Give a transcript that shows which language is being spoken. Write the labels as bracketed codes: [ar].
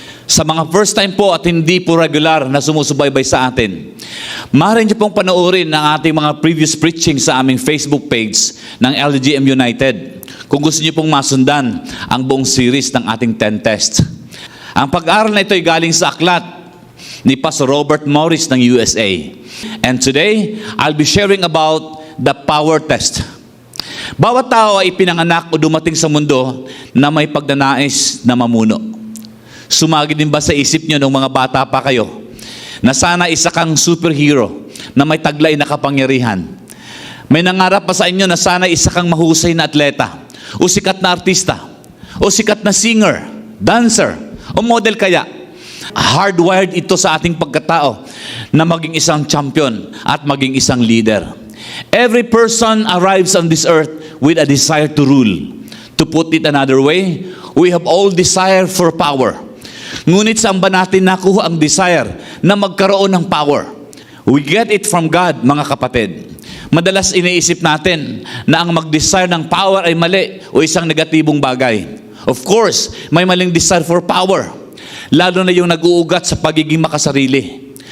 [tl] Sa mga first time po at hindi po regular na sumusubaybay sa atin, maaari niyo pong panoorin ang ating mga [en] previous preaching [tl] sa aming Facebook page ng LGM United kung gusto niyo pong masundan ang buong series ng ating 10 test. Ang pag-aaral na ito ay galing sa aklat ni Pastor Robert Morris ng USA. [en] And today, I'll be sharing about the power test. [tl] Bawat tao ay pinanganak o dumating sa mundo na may pagnanais na mamuno. Sumagi din ba sa isip nyo nung mga bata pa kayo na sana isa kang superhero na may taglay na kapangyarihan? May nangarap pa sa inyo na sana isa kang mahusay na atleta o sikat na artista o sikat na singer, dancer o model kaya. Hardwired ito sa ating pagkatao na maging isang champion at maging isang leader. [en] Every person arrives on this earth with a desire to rule. To put it another way, we have all desire for power. [tl] Ngunit saan ba natin nakuha ang desire na magkaroon ng power? [en] We get it from God, [tl] mga kapatid. Madalas iniisip natin na ang mag-desire ng power ay mali o isang negatibong bagay. [en] Of course, [tl] may maling [en] desire for power, [tl] lalo na yung nag-uugat sa pagiging makasarili.